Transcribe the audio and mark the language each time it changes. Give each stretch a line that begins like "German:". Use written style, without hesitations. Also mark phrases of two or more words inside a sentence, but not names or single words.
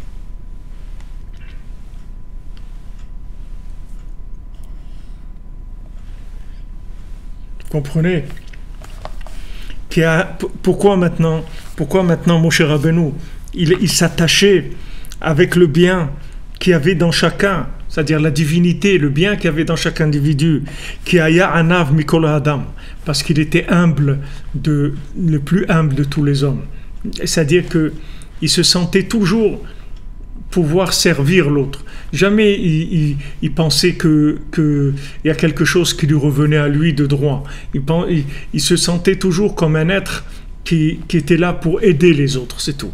French: Comprenez? Pourquoi maintenant Moshe Rabbeinu, il s'attachait avec le bien qu'il y avait dans chacun, c'est-à-dire la divinité, le bien qu'il y avait dans chaque individu,
Hebrew: כי היה ענו מכל אדם,
French: parce qu'il était humble, le plus humble de tous les hommes. C'est-à-dire qu'il se sentait toujours pouvoir servir l'autre. Jamais il pensait qu'il y a quelque chose qui lui revenait à lui de droit. Il se sentait toujours comme un être qui était là pour aider les autres, c'est tout.